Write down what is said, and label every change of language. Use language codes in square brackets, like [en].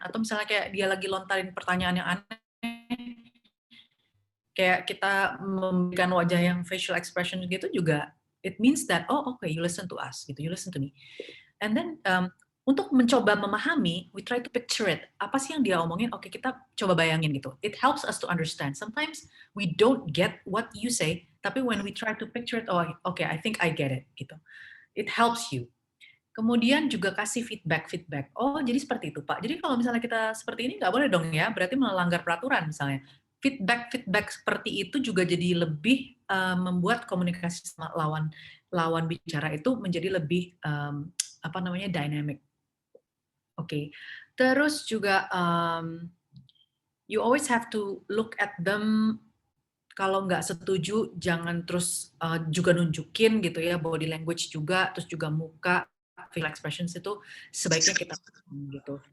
[id] Atau misalnya kayak dia lagi lontarin pertanyaan yang aneh, kayak kita memberikan wajah yang facial expression gitu juga, [en] it means that, okay, you listen to us, [id] gitu, [en] you listen to me. And then, [id] untuk mencoba memahami, [en] we try to picture it. [id] Apa sih yang dia omongin? Oke, kita coba bayangin gitu. [en] It helps us to understand. Sometimes we don't get what you say, [id] tapi [en] when we try to picture it, okay, I think I get it, gitu. It helps you. [id] Kemudian juga kasih feedback. Oh, jadi seperti itu, Pak. Jadi kalau misalnya kita seperti ini, nggak boleh dong ya, berarti melanggar peraturan misalnya. Feedback seperti itu juga jadi lebih membuat komunikasi sama lawan bicara itu menjadi lebih dynamic. Oke. Terus juga [en] you always have to look at them. [id] Kalau nggak setuju jangan terus juga nunjukin gitu ya, body language juga, terus juga muka, facial expressions itu sebaiknya kita gitu.